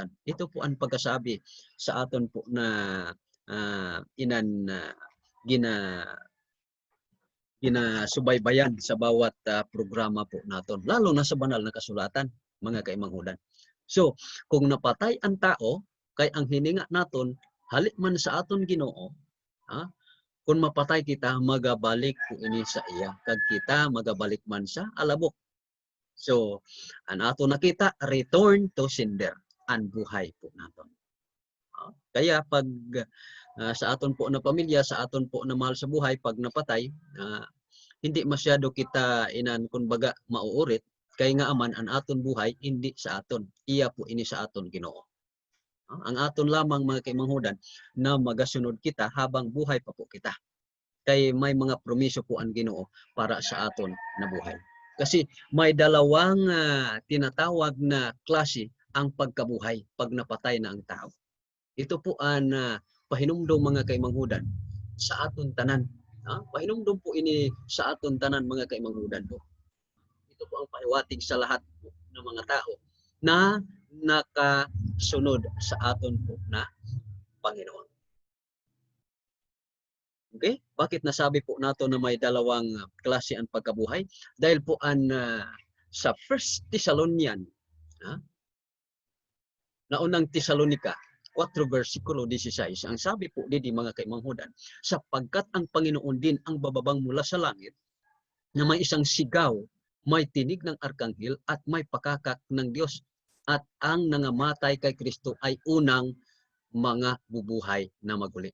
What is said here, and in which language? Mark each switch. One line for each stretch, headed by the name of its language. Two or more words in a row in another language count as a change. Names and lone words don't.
Filipino: Ito po ang pagkasabi sa aton po na ginasubaybayan sa bawat programa po naton, lalo na sa banal na kasulatan, mga kaimanghudan.
Hiligaynon: So, kung napatay ang tao, kay ang hininga naton, halik man sa aton Ginoo, kung mapatay kita, magabalik po ini sa iya. Kag kita, magabalik man sa alabok. So, ang ato nakita,
English: return to sender.
Hiligaynon: Ang buhay po naton. Kaya pag sa aton po na pamilya, sa aton po na mahal sa buhay, pag napatay, hindi masyado kita kumbaga mauurit, kaya nga aman ang aton buhay hindi sa aton. Iya po ini sa aton Ginoo. Ang aton lamang mga kaimanghudan na magasunod kita habang buhay pa po kita. Kay may mga promiso po ang Ginoo para sa aton na buhay.
Filipino: Kasi may dalawang tinatawag na klase ang pagkabuhay pag napatay na ang tao.
Hiligaynon: Ito po ang pahinumdom mga kaimanghudan sa aton tanan. Pahinumdom po ini sa aton tanan mga kaimanghudan po.
Filipino: Ito po ang pahiwatig sa lahat po ng mga tao na nakasunod sa aton po na Panginoon.
English: Okay?
Filipino: Bakit nasabi po nato na may dalawang klase ang pagkabuhay? Dahil po sa 1 Thessalonian, naunang Thessalonica 4 versikulo 16, ang sabi po didi mga kaimanghudan, sapagkat ang Panginoon din ang bababang mula sa langit, na may isang sigaw, may tinig ng arkanghel at may pakakak ng Diyos, at ang nangamatay kay Kristo ay unang mga bubuhay na maguli.